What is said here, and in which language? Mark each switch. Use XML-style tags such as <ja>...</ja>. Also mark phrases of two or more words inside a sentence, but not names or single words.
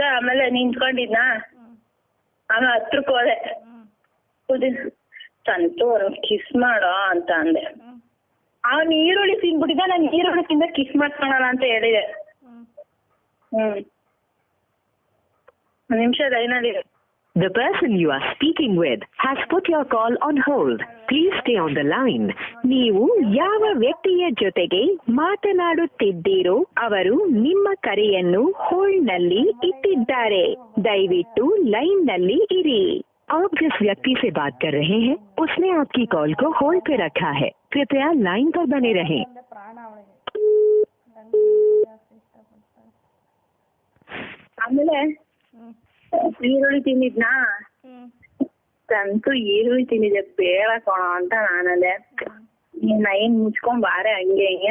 <kn>ಆಮೇಲೆ ನಿಂತ್ಕೊಂಡಿದ್ನ, ಆಮೇಲೆ ಹತ್ರಕ್ ಹೋದೆ. ಸಂತು ಕಿಸ್ ಮಾಡೋ ಅಂತ ಅಂದೆ. ಅವ್ನು ಈರುಳ್ಳಿ ತಿನ್ಬಿಟ್ಟಿದ್ದ, ನಾನು ಈರುಳ್ಳಿ ತಿಂದ ಕಿಸ್ ಮಾಡ್ಕೊಳಲ್ಲ ಅಂತ ಹೇಳಿದೆ. ನಿಮಿಷ ಲೈನಲ್ಲಿ.</kn> <en>The person you are speaking with has put your call on hold. Please stay on the line.</en> <kn>ನೀವು ಯಾವ ವ್ಯಕ್ತಿಯ ಜೊತೆಗೆ ಮಾತನಾಡುತ್ತಿದ್ದೀರೋ ಅವರು ನಿಮ್ಮ ಕರೆಯನ್ನು ಹೋಲ್ಡ್ ನಲ್ಲಿ ಇಟ್ಟಿದ್ದಾರೆ. ದಯವಿಟ್ಟು ಲೈನ್ ನಲ್ಲಿ ಇರಿ.</kn> <hi>आप जिस व्यक्ति से बात कर रहे हैं उसने आपकी कॉल को होल्ड पे रखा है. कृपया लाइन पर बने रहें.</hi> <kn>ಆಮೇಲೆ ಈರುಳ್ಳಿ ತಿಂದಿದ್ನಾ, ಸಂತು ಈರುಳ್ಳಿ ತಿಂದಿದ್ದೆ ಬೇಡ ಕೋಣ ಅಂತ ನಾನಂದೆ. ಏನ್ ಮುಚ್ಕೊಂಡ್ ಬಾರೆ ಹಂಗೆ ಹಿಂಗೆ.</kn>